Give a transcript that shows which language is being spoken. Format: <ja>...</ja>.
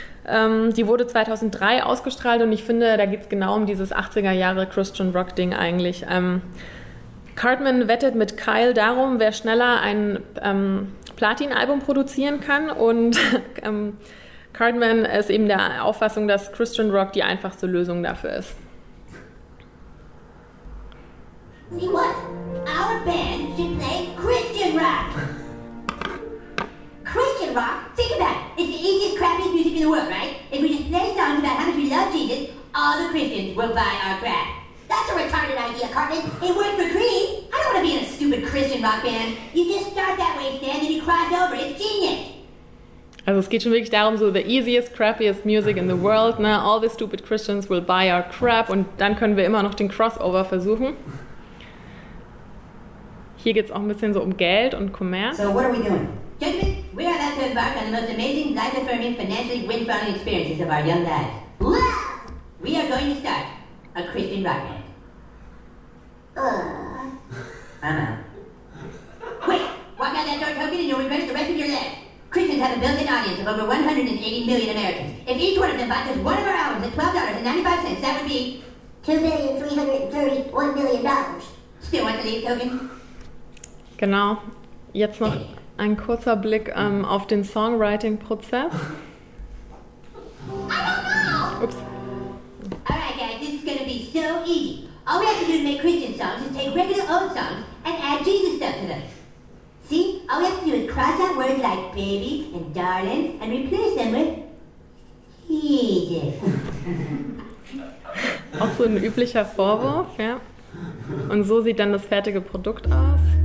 <de>Die wurde 2003 ausgestrahlt und ich finde, da geht es genau um dieses 80er Jahre Christian Rock-Ding eigentlich. Cartman wettet mit Kyle darum, wer schneller ein Platin-Album produzieren kann, und Cartman ist eben der Auffassung, dass Christian Rock die einfachste Lösung dafür ist.</de> <en>See what? Our band should play Christian Rock! Christian Rock? Think about it! It's the easiest, crappiest music in the world, right? If we just play songs about how much we love Jesus, all the Christians will buy our crap. That's a retarded idea, Cartman. It worked for Creed. I don't want to be in a stupid Christian rock band. You just start that way, Stan, and you cross over. It's genius.</en> <de>Also es geht schon wirklich darum, so</de> <en>the easiest, crappiest music in the world,</en> <de>ne?</de> <en>All the stupid Christians will buy our crap,</en> <de>und dann können wir immer noch den Crossover versuchen. Hier geht's auch ein bisschen so um Geld und Kommerz.</de> <en>So what are we doing? Gentlemen, we are about to embark on the most amazing, life-affirming, financially wind-fronting experiences of our young lives. We are going to start a Christian rock band. Anna. Quick! Walk out that door, token, and you'll regret it the rest of your life. Christians have a built-in audience of over 180 million Americans. If each one of them bought just one of our albums at $12.95, that would be... $2,331,000,000. Still want to leave, token?</en> <de>Genau. Jetzt noch ein kurzer Blick auf den Songwriting-Prozess. Ups.</de> <en>Alright guys, this is gonna be so easy. All we have to do to make Christian songs is take regular old songs and add Jesus stuff to them. See, all we have to do is cross out words like baby and darling and replace them with Jesus.</en> <de>Auch so ein üblicher Vorwurf, ja. Und so sieht dann das fertige Produkt aus.</de>